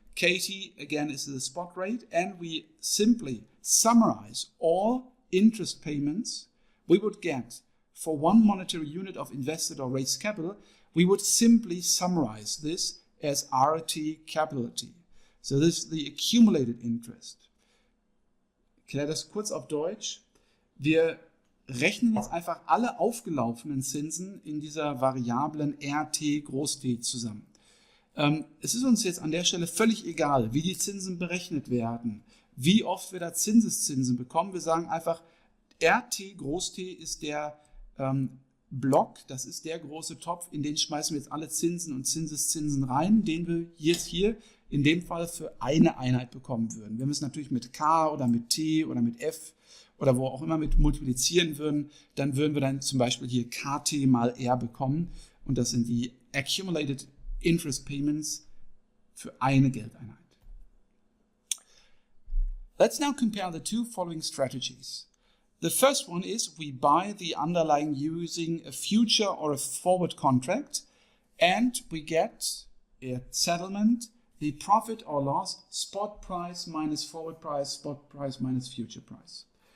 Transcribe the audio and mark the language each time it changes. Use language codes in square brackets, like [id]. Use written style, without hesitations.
[en] KT again is the spot rate, and we simply summarize all interest payments we would get for one monetary unit of invested or raised capital. We would simply summarize this as RT capital T. So this is the accumulated interest. [de] Ich erkläre das kurz auf Deutsch. Wir rechnen jetzt einfach alle aufgelaufenen Zinsen in dieser Variablen RT groß T zusammen. Es ist uns jetzt an der Stelle völlig egal, wie die Zinsen berechnet werden, wie oft wir da Zinseszinsen bekommen. Wir sagen einfach, RT groß T ist der Block, das ist der große Topf, in den schmeißen wir jetzt alle Zinsen und Zinseszinsen rein, den wir jetzt hier in dem Fall für eine Einheit bekommen würden. Wir müssen natürlich mit K oder mit T oder mit F oder wo auch immer mit multiplizieren würden, dann würden wir dann zum Beispiel hier KT mal R bekommen. Und das sind die Accumulated Interest Payments für eine Geldeinheit. [en] Let's now compare the two following strategies. The first one is we buy the underlying using a future or a forward contract, and we get at settlement the profit or loss spot price minus forward price, spot price minus future price.